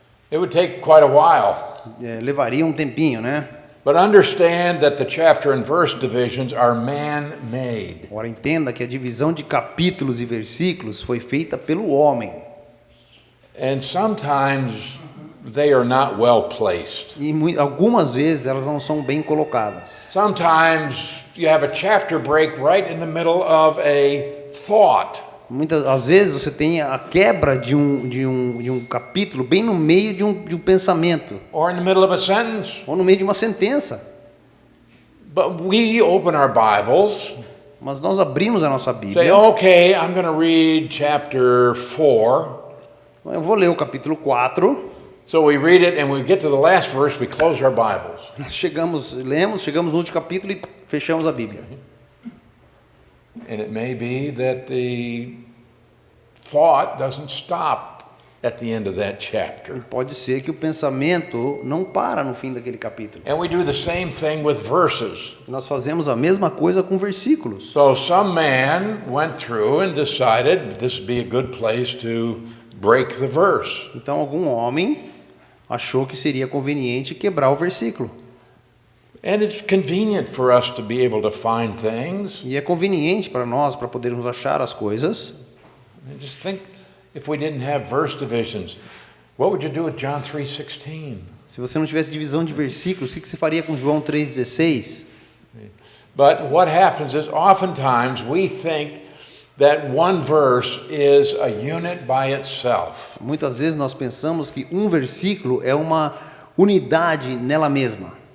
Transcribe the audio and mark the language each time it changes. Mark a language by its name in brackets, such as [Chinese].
[English] It would take quite a while. [Portuguese] Levaria um tempinho, né? [English] But understand that the chapter and verse divisions are man-made. [Portuguese] Agora entenda que a divisão de capítulos e versículos foi feita pelo homem. [English] And sometimes they are not well placed. [Portuguese] E algumas vezes elas não são bem colocadas. [English] Sometimes you have a chapter break right in the middle of a thought. [Portuguese] Às vezes você tem a quebra de um capítulo bem no meio de um pensamento. [English] Or in the middle of a sentence. [Portuguese] Ou no meio de uma sentença. [English] But we open our Bibles, [Portuguese] Mas nós abrimos a nossa [English] say, [Portuguese] Bíblia. [English] okay, I'm going to read chapter 4. [Portuguese] Eu vou ler o capítulo 4. [English] So we read it and we get to the last verse, we close our Bibles. [Portuguese] Nós chegamos no último capítulo e fechamos a Bíblia. [English] And it may be that the thought doesn't stop at the end of that chapter. [Portuguese] E pode ser que o pensamento não para no fim daquele capítulo. [English] And we do the same thing with verses. [Portuguese] Nós fazemos a mesma coisa com versículos. [English] So some man went through and decided this would be a good place to break the verse. [Portuguese] Então algum homem achou que seria conveniente quebrar o versículo. [English] And it's convenient for us to be able to find things. [Portuguese] E é conveniente para nós, para podermos achar as coisas. [English] And just think, if we didn't have verse divisions, what would you do with John 3:16? [Portuguese] Se você não tivesse divisão de versículos, o que você faria com João 3,16? [English] But what happens is oftentimes we think that one verse is a unit by itself. [Portuguese] Muitas vezes nós pensamos que um versículo é uma unidade nela mesma.